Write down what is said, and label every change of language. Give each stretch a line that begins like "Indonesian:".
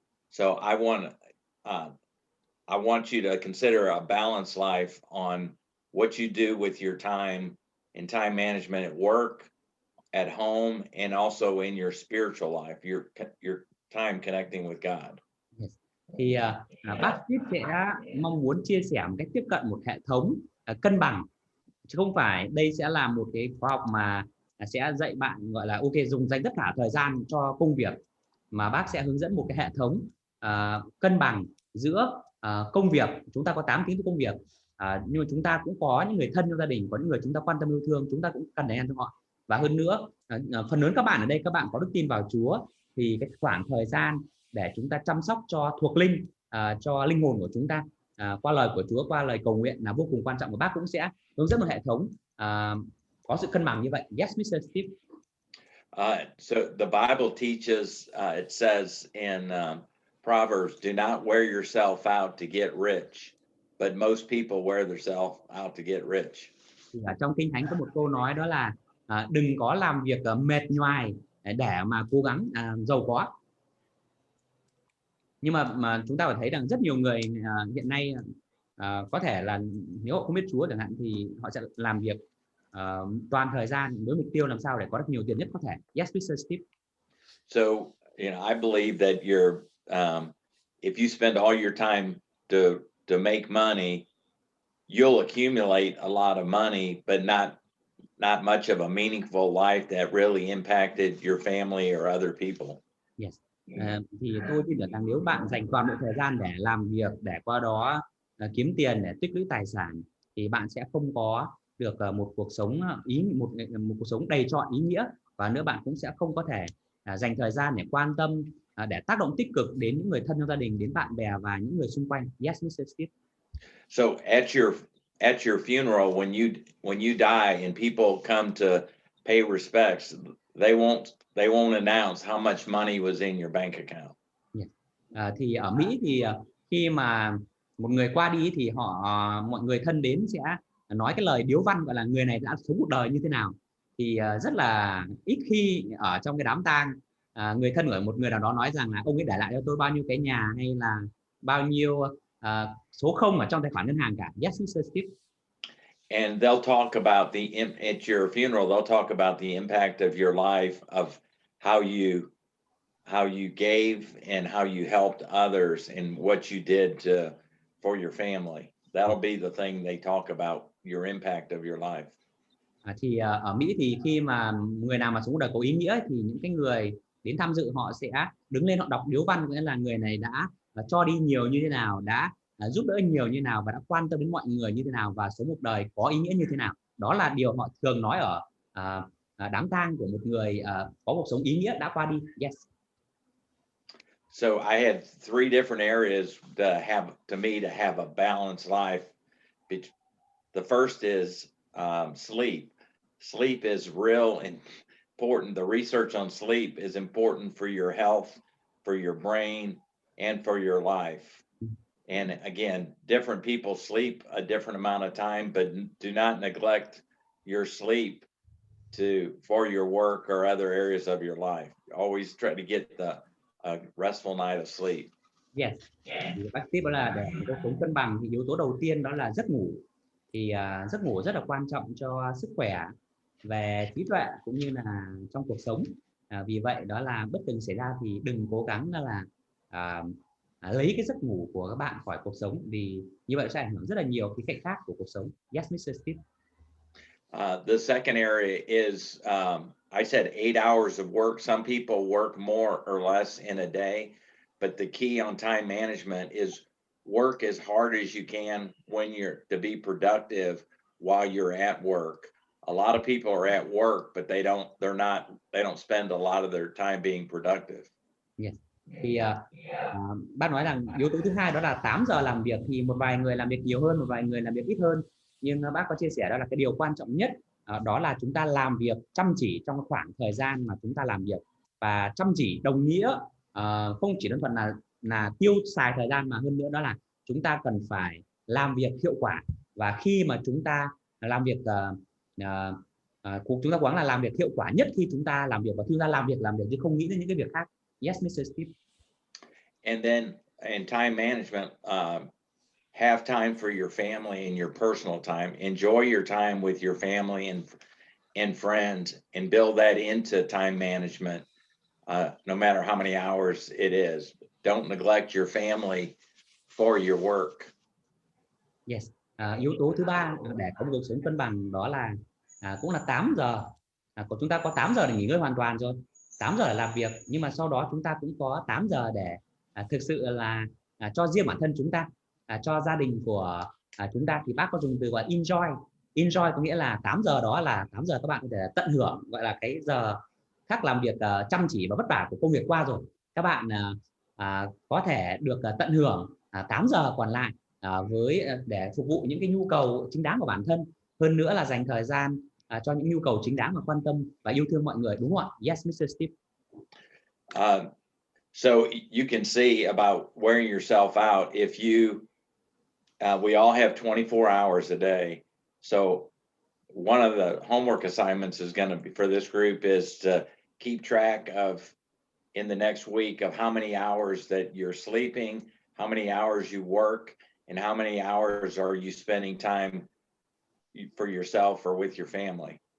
English: So I want you to consider a balanced life on what you do with your time and time management at work, at home, and also in your spiritual life, your time connecting with God. Yes.
Vietnamese: Thì bác Steve sẽ mong muốn chia sẻ một cách tiếp cận một hệ thống cân bằng, chứ không phải đây sẽ là một cái khóa học mà sẽ dạy bạn gọi là ok dùng dành tất cả thời gian cho công việc, mà bác sẽ hướng dẫn một cái hệ thống cân bằng giữa công việc. Chúng ta có 8 tiếng cho công việc, nhưng mà chúng ta cũng có những người thân trong gia đình, có những người chúng ta quan tâm yêu thương, chúng ta cũng cần dành cho họ. Và hơn nữa phần lớn các bạn ở đây, các bạn có đức tin vào Chúa, thì cái khoảng thời gian để chúng ta chăm sóc cho thuộc linh, cho linh hồn của chúng ta qua lời của Chúa, qua lời cầu nguyện là vô cùng quan trọng, và bác cũng sẽ hướng dẫn một hệ thống có sự cân bằng như vậy.
English: Yes, Mr. Steve. So the Bible teaches, it says in Proverbs, do not wear yourself out to get rich, but most people wear themselves out to get rich.
Vietnamese: Thì ở trong Kinh Thánh có một câu nói, đó là đừng có làm việc mệt nhoài để mà cố gắng giàu có. Nhưng mà chúng ta phải thấy rằng rất nhiều người hiện nay có thể là nếu họ không biết Chúa chẳng hạn, thì họ sẽ làm việc toàn thời gian với mục tiêu làm sao để có được nhiều tiền nhất có thể.
English: Yes, Mr. Steve. So, I believe that if you spend all your time to make money, you'll accumulate a lot of money, but not much of a meaningful life that really impacted your family or other people. Yes.
Vietnamese: Thì tôi tin tưởng rằng nếu bạn dành toàn bộ thời gian để làm việc, để qua đó kiếm tiền, để tích lũy tài sản, thì bạn sẽ không có được một cuộc sống một cuộc sống đầy trọn ý nghĩa, và nữa bạn cũng sẽ không có thể dành thời gian để quan tâm, để tác động tích cực đến những người thân trong gia đình, đến bạn bè và những người xung quanh.
English: Yes, Mr. Steve. So at your funeral, when you die and people come to pay respects, they won't announce how much money was in your bank account. Yeah.
Vietnamese: Thì ở Mỹ thì khi mà một người qua đi thì mọi người thân đến sẽ nói cái lời điếu văn, gọi là người này đã sống một đời như thế nào. Thì rất là ít khi ở trong cái đám tang người thân của một người nào đó nói rằng là ông ấy để lại cho tôi bao nhiêu cái nhà, hay là bao nhiêu số không ở trong tài khoản ngân hàng cả.
English: Yes, Mr. Steve. And they'll talk about at your funeral, they'll talk about the impact of your life, of how you gave and how you helped others and what you did for your family. That'll be the thing they talk about, your impact of your life.
Vietnamese: Thì ở Mỹ thì khi mà người nào mà sống cuộc đời có ý nghĩa thì những cái người đến tham dự họ sẽ đứng lên, họ đọc điếu văn, nghĩa là người này đã cho đi nhiều như thế nào, đã giúp đỡ nhiều như thế nào, và đã quan tâm đến mọi người như thế nào, và sống một đời có ý nghĩa như thế nào. Đó là điều họ thường nói ở đám tang của một người có cuộc sống ý nghĩa đã qua đi.
English: Yes. So I had 3 different areas to have a balanced life. The first is sleep. Sleep is real important. The research on sleep is important for your health, for your brain, and for your life. And again, different people sleep a different amount of time, but do not neglect your sleep for your work or other areas of your life. Always try to get a restful night of sleep. Yes.
Vietnamese: Bác Steve, đó là để cuộc sống cân bằng thì yếu tố đầu tiên đó là giấc ngủ. Thì giấc ngủ rất là quan trọng cho sức khỏe về trí tuệ cũng như là trong cuộc sống. Vì vậy đó là bất từng xảy ra thì đừng cố gắng là lấy cái giấc ngủ của các bạn khỏi cuộc sống, vì như vậy sẽ ảnh hưởng rất là nhiều cái cạnh khác của cuộc sống.
English: Yes, Mr. Steve. The second area is I said 8 hours of work. Some people work more or less in a day, but the key on time management is work as hard as you can to be productive while you're at work. A lot of people are at work, but they don't spend a lot of their time being productive. Yes.
Vietnamese: Thì bác nói rằng yếu tố thứ hai đó là 8 giờ làm việc, thì một vài người làm việc nhiều hơn, một vài người làm việc ít hơn, nhưng bác có chia sẻ đó là cái điều quan trọng nhất đó là chúng ta làm việc chăm chỉ trong khoảng thời gian mà chúng ta làm việc. Và chăm chỉ đồng nghĩa không chỉ đơn thuần là tiêu xài thời gian, mà hơn nữa đó là chúng ta cần phải làm việc hiệu quả. Và khi mà chúng ta làm việc chúng ta cố gắng là làm việc hiệu quả nhất khi chúng ta làm việc, và khi chúng ta làm việc chứ không nghĩ đến những cái việc khác.
English: Yes, Mr. Steve. And then in time management, have time for your family and your personal time. Enjoy your time with your family and friends, and build that into time management. No matter how many hours it is, don't neglect your family for your work. Yes.
Vietnamese: Yếu tố thứ ba để có một cuộc sống cân bằng đó là cũng là 8 giờ. Của chúng ta có 8 giờ để nghỉ ngơi hoàn toàn rồi, 8 giờ để làm việc, nhưng mà sau đó chúng ta cũng có 8 giờ để thực sự là cho riêng bản thân chúng ta, cho gia đình của chúng ta. Thì bác có dùng từ gọi enjoy có nghĩa là 8 giờ đó là 8 giờ các bạn có thể tận hưởng, gọi là cái giờ khác làm việc chăm chỉ và vất vả của công việc qua rồi. Các bạn có thể được tận hưởng 8 giờ còn lại để phục vụ những cái nhu cầu chính đáng của bản thân, hơn nữa là dành thời gian cho những nhu cầu chính đáng và quan tâm và yêu thương mọi người, đúng không ạ?
English: Yes, Mr. Steve. So you can see about wearing yourself out. If we all have 24 hours a day. So one of the homework assignments is going to be for this group is to keep track of in the next week of how many hours that you're sleeping, how many hours you work, and how many hours are you spending time for yourself or with your family.